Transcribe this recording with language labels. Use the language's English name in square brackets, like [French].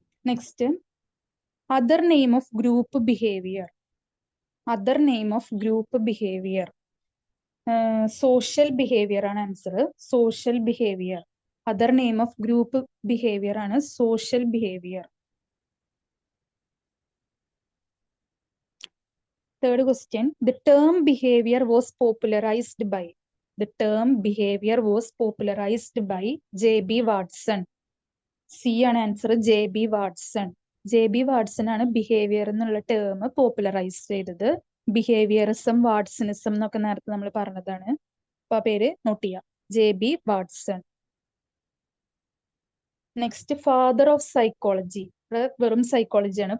[English] Next, other name of group behaviour. Other name of group behaviour social behaviour ആണ് answer. Social behaviour. Other name of group behaviour ആണ് social behaviour. Third question, the term behavior was popularized by. The term behavior was popularized by J.B. Watson. C ആണ് answer. J.B. Watson. J.B. [Malayalam] Watson ആണ് behaviour എന്നുള്ള term popularise ചെയ്തത്. Behaviourism, വാട്സണിസം എന്നൊക്കെ നേരത്തെ നമ്മൾ പറഞ്ഞതാണ്. അപ്പൊ ആ പേര് നോട്ട് ചെയ്യാം. J.B. Watson. [English] Next, father of psychology. വെറും psychology ആണ്.